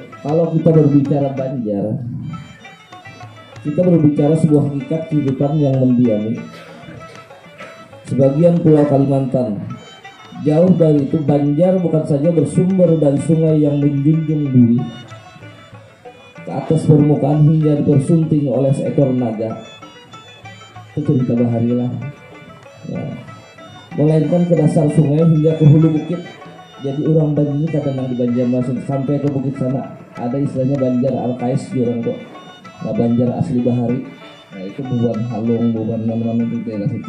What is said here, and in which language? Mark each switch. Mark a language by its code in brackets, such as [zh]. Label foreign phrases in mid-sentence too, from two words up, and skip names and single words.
[id] Kalau kita berbicara Banjar, kita berbicara sebuah hakikat kehidupan yang mendiami sebagian pulau Kalimantan. Jauh dari itu, Banjar bukan saja bersumber dari sungai yang menjunjung bumi ke atas permukaan hingga dipersunting oleh seekor naga. [bjn] Itu cerita bahari lah ya. [id] Melainkan ke dasar sungai hingga ke hulu bukit. Jadi orang Banjar ini kadang di Banjarmasin sampai ke bukit sana. Ada istilahnya Banjar Al-Kais di orang tuh. [bjn] Nah, Banjar asli bahari. Nah, itu bubuhan halung, bubuhan nama-nama itu daerah situ.